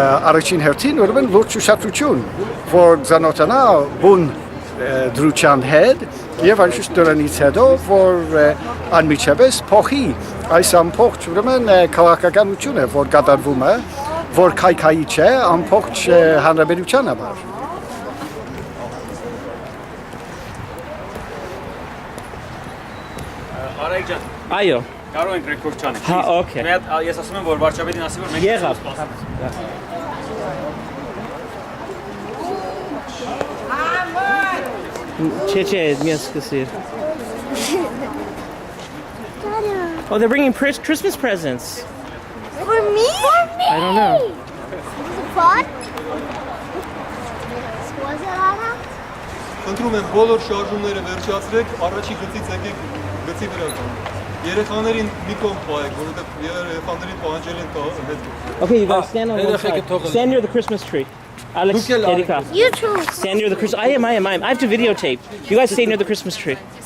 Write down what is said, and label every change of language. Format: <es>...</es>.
<hy>Առաջին հերթին ուրեմն լուրջ ուշադրություն, որ ցանոթանա բուն դրության հետ եւ անշուշտ դրանից հետո որ անմիջապես փոխի այս ամբողջ ուրեմն քաղաքականությունը որ կատարվում է որ քայքայի չէ ամբողջ հանրապետության համար Արայք ջան Այո կարող ենք ռեկորդ չանենք Հա օքեյ Մի հատ ես ասում եմ որ վարչապետին ասի որ մենք Եղավ Չէ, միայն սկսիր</hy> <en>Oh, they're bringing Christmas presents. For me? I don't know. Fun? Was it Anna?</en> <hy>Խնդրում եմ բոլոր շարժումները վերջացրեք, առաջի գծից եկեք գծի վրա կան։ Երեխաներին մի կողմ պահեք, որովհետև երեխաներին պահանջել են հետ։</hy> <en>Okay, you guys stand on one side. Stand near the Christmas tree. Alex, Erika. You too. Stand near the Christmas. I am. I have to videotape. You guys stay near the Christmas tree.</en>